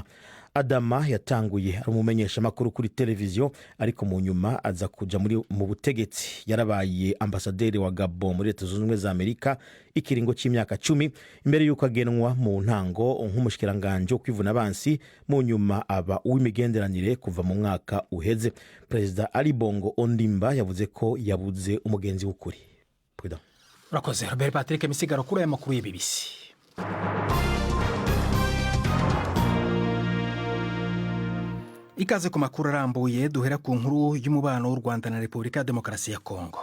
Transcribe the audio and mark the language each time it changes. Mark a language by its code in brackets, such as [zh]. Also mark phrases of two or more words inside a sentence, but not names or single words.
[rn] Adama yatanguye ari umumenyesha makuru kuri televiziyo, ariko mu nyuma aza kuja mu butegetsi. Yarabaye ambasaderi wa Gabon muri Leta Zunze Ubumwe za Amerika ikiringo c'imyaka 10 imbere yuko agenwa mu ntango nk'umushikiranganje wo kwivuna abansi, mu nyuma aba uw'imigenderanire kuva mu mwaka uheze. Perezida Ali Bongo Ondimba yavuze ko yabuze umugenzi w'ukuri. Urakoze Robert Patrick Misigaro kuri aya makuru ya BBC. Ikaze ku makuru arambuye, duhera ku nkuru y'umubano w'u Rwanda na Repubulika ya Demokarasi ya Congo.